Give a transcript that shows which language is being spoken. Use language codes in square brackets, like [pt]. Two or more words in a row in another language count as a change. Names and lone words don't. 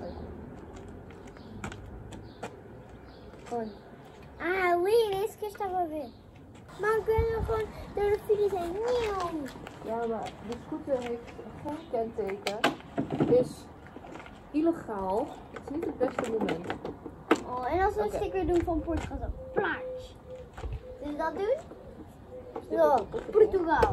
[pt] Ah, ali, é isso que eu estava a ver. [nl] Man kan gewoon door de fiets heen. Nieuw. Ja, maar de scooter heeft geen kenteken. Is illegaal. Het is niet het beste moment. Oh, en als we een sticker doen van Portugal, zo plaats. Dus dat doen? Zo, Portugal.